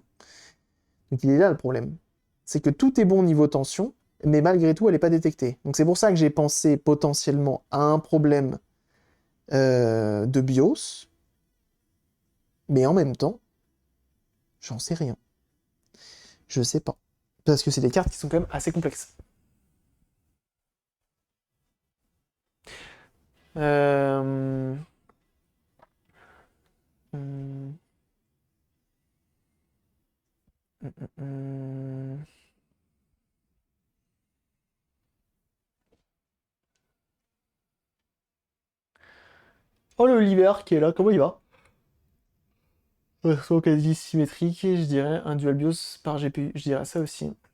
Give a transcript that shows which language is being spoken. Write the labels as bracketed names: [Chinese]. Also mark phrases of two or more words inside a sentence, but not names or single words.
[French] Donc il est là le problème. C'est que tout est bon au niveau tension, mais malgré tout, elle n'est pas détectée. Donc c'est pour ça que j'ai pensé potentiellement à un problème de BIOS, mais en même temps, j'en sais rien. Je sais pas. Parce que c'est des cartes qui sont quand même assez complexes. Euh... hum, hum, hum, hum. Oh, le Oliver qui est là, comment il va? Version quasi symétrique, je dirais un dual BIOS par GPU. Je dirais ça aussi.